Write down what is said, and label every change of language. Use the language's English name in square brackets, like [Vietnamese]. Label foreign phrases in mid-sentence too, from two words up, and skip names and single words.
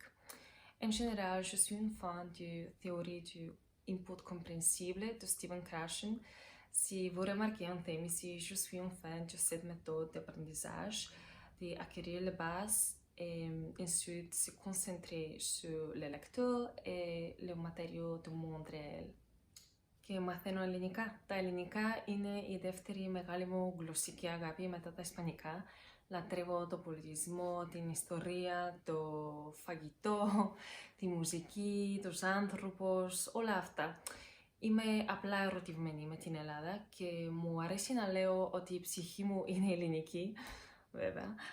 [French] En général, je suis une fan de théorie du input compréhensible de Stephen Krashen. Si vous remarquez un thème ici, je suis un fan de cette méthode d'apprentissage, d'acquérir les bases et ensuite se concentrer sur le lecteur et le matériau du monde réel. [Greek] Και μαθαίνω ελληνικά. Τα ελληνικά είναι η δεύτερη μεγάλη μου γλωσσική αγάπη μετά τα ισπανικά. Λατρεύω το πολιτισμό, την ιστορία, το φαγητό, τη μουσική, τους άνθρωπους, όλα αυτά. Είμαι απλά ερωτευμένη με την Ελλάδα και μου αρέσει να λέω ότι η ψυχή μου είναι ελληνική, βέβαια.